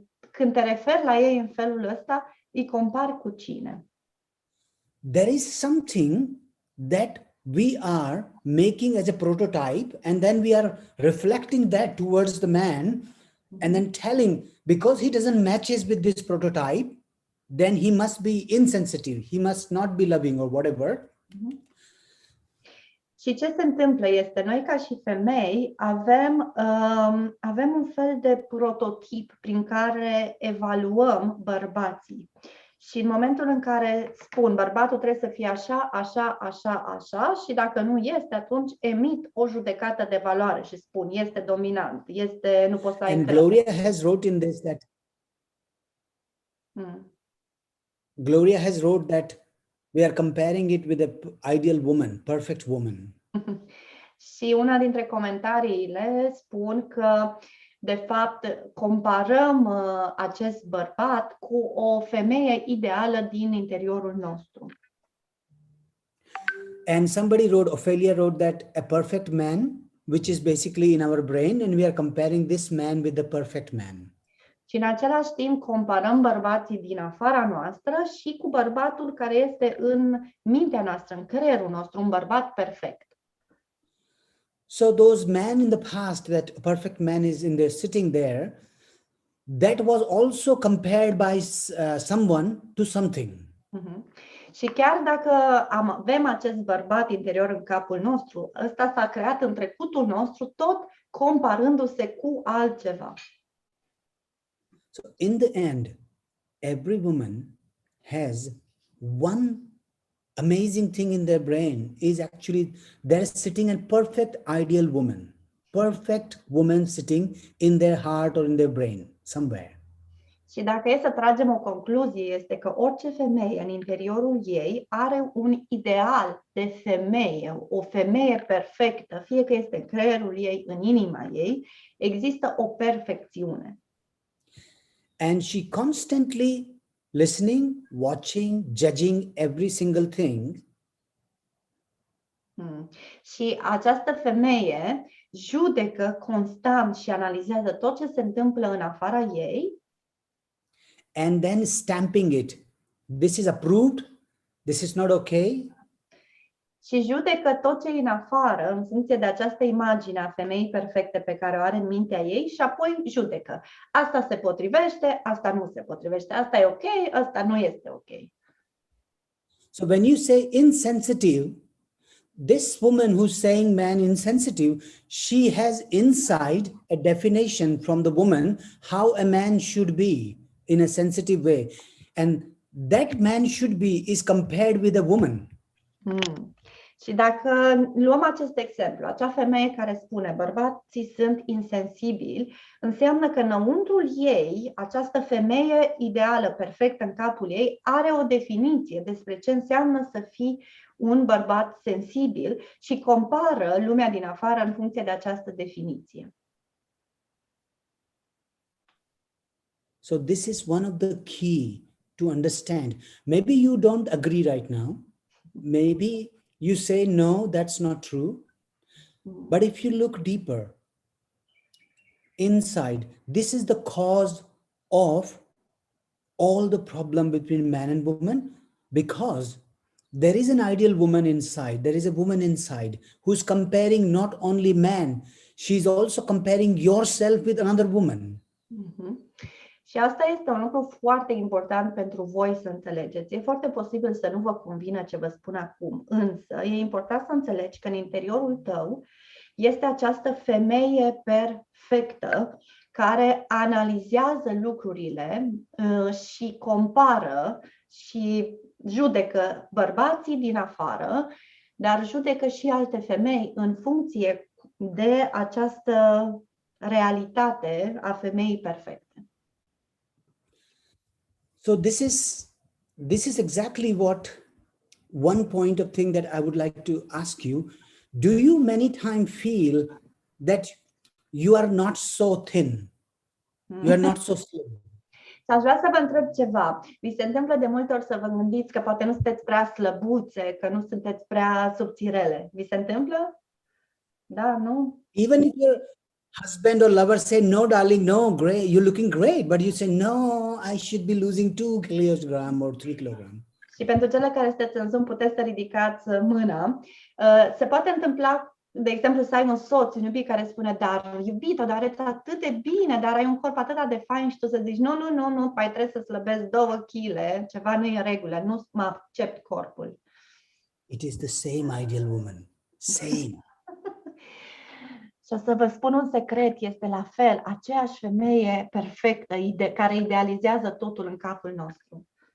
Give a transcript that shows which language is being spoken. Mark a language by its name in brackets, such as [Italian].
[Romanian] Când te referi la ei în felul ăsta, îi compari cu cine? [English] There is something that we are making as a prototype, and then we are reflecting that towards the man, and then telling, because he doesn't matches with this prototype, then he must be insensitive, he must not be loving or whatever. [Romanian] Și ce se întâmplă este, noi ca și femei avem un fel de prototip prin care evaluăm bărbații. Și în momentul în care spun bărbatul trebuie să fie așa, așa, așa, așa, și dacă nu este, atunci emit o judecată de valoare și spun este dominant, nu poți să ai. [English] And Gloria has wrote in this that Gloria has wrote that we are comparing it with an ideal woman, perfect woman. [Romanian] Și una dintre comentariile spun că de fapt comparăm acest bărbat cu o femeie ideală din interiorul nostru. [English] And somebody wrote, Ophelia wrote that a perfect man, which is basically in our brain, and we are comparing this man with the perfect man. [Romanian] Și în același timp comparăm bărbații din afara noastră și cu bărbatul care este în mintea noastră, în creierul nostru, un bărbat perfect. [English] So those men in the past, that a perfect man is in there sitting there, that was also compared by someone to something. [Romanian] Și chiar dacă avem acest bărbat interior în capul nostru, ăsta s-a creat în trecutul nostru, tot comparându-se cu altceva. [English] So in the end, every woman has one amazing thing in their brain, is actually they're sitting a perfect ideal woman sitting in their heart or in their brain somewhere. [Romanian] Și dacă e să tragem o concluzie, este că orice femeie în interiorul ei are un ideal de femeie, o femeie perfectă, fie că este în creierul ei, în inima ei, există o perfecțiune. [English] And she constantly listening, watching, judging every single thing. [Romanian] Și această femeie judecă constant și analizează tot ce se întâmplă în afara ei. [English] And then stamping it. This is approved. This is not okay. [Romanian] Și judecă tot ce e în afară în funcție de această imagine a femeii perfecte pe care o are în mintea ei și apoi judecă. Asta se potrivește, asta nu se potrivește, asta e ok, asta nu este ok. [English] So when you say insensitive, this woman who's saying man insensitive, she has inside a definition from the woman how a man should be in a sensitive way. And that man should be is compared with a woman. [Romanian] Și dacă luăm acest exemplu, acea femeie care spune bărbații sunt insensibili, înseamnă că înăuntrul ei, această femeie ideală, perfectă în capul ei, are o definiție despre ce înseamnă să fii un bărbat sensibil și compară lumea din afară în funcție de această definiție. [English] So this is one of the key to understand. Maybe you don't agree right now. Maybe you say, no, that's not true. But if you look deeper inside, this is the cause of all the problem between man and woman, because there is an ideal woman inside. There is a woman inside who's comparing not only man, she's also comparing yourself with another woman. [Romanian] Și asta este un lucru foarte important pentru voi să înțelegeți. E foarte posibil să nu vă convină ce vă spun acum, însă e important să înțelegi că în interiorul tău este această femeie perfectă care analizează lucrurile și compară și judecă bărbații din afară, dar judecă și alte femei în funcție de această realitate a femeii perfecte. [English] So this is exactly what one point of thing that I would like to ask you. Do you many times feel that you are not so thin? You are not so slim. [Romanian] Aș vrea să vă întreb ceva. Vi se întâmplă de multe ori să vă gândiți că poate nu sunteți prea slăbuțe, că nu sunteți prea subțirele. Vi se întâmplă? Da, nu? [English] Even if your husband or lover say, no, darling, no, great, you're looking great, but you say, no, I should be losing 2 kilograms or 3 kilograms. [Romanian] Și pentru cele care sunteți în Zoom, puteți să ridicați mâna. Se poate întâmpla, de exemplu, să ai un soț, un iubit care spune, dar iubito, dar arăți atât de bine, dar ai un corp atât de fain și tu să zici, nu, mai trebuie să slăbesc 2 kg, ceva nu e în regulă, nu mă accept corpul. [English] It is the same ideal woman, same. [Romanian] Și o să vă spun un secret, este la fel, aceeași femeie perfectă, care idealizează totul în capul nostru.